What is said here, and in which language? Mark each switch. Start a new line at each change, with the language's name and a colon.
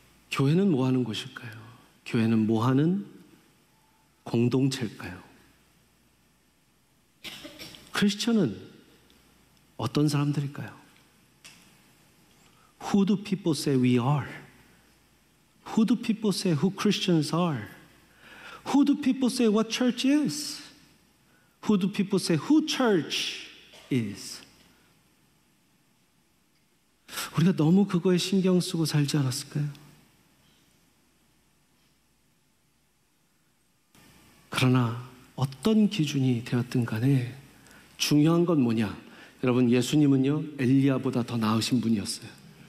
Korean: 교회는 뭐 하는 곳일까요? 교회는 뭐 하는 공동체일까요? 크리스천은 어떤 사람들일까요?
English: Who do people say we are? Who do people say who Christians are? Who do people say what church is? Who do people say who church is?
Korean: 우리가 너무 그거에 신경 쓰고 살지 않았을까요? 그러나 어떤 기준이 되었든 간에 중요한 건 뭐냐? 여러분, 예수님은요 엘리야보다 더 나으신 분이었어요.